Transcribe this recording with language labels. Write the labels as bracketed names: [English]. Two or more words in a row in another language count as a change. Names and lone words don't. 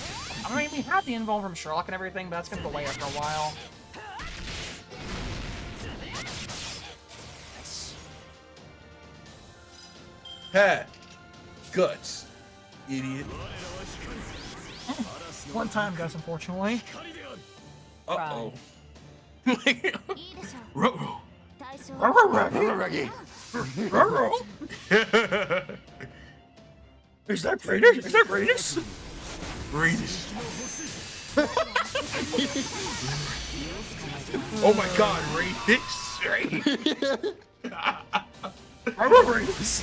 [English] I mean, we have the invuln from Sherlock and everything, but that's going to delay it for a while. Nice. Ha! Guts. Idiot. One time, guys, unfortunately. Uh-oh. Ruh-roh. Ruggy. Is that Radius? Is that Radius? Radius. Oh my god, Radius. I'm a Radius.